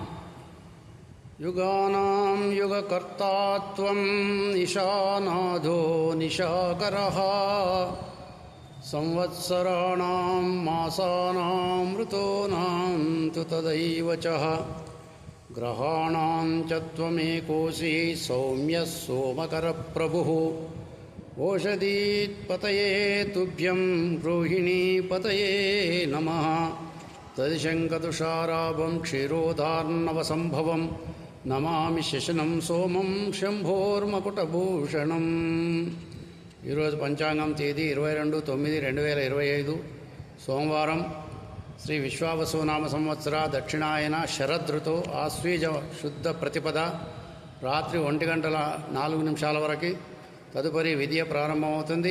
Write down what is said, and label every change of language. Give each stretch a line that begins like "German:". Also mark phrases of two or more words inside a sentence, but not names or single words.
Sanskrit: युगानां युगकर्तात्वं निशानादो निशाकरः संवत्सराणां मासानां ऋतूनां तु तदैव च ग्रहाणां च त्वमेकोऽसि सौम्यः सोमकरप्रभुः ओषधीत्पतये तुभ्यं रोहिणीपतये नमः। तदिशङ्कतुषाराभं क्षीरोदार्णवसम्भवं नमामि शशनं सोमं शम्भोर्मकुटभूषणम्।
Telugu: ఈరోజు పంచాంగం తేదీ 22/9/2025 సోమవారం. శ్రీ విశ్వావసునామ సంవత్సర దక్షిణాయన శరదృతు ఆశ్వీజ శుద్ధ ప్రతిపద రాత్రి 1:04 వరకు తదుపరి విద్య ప్రారంభమవుతుంది.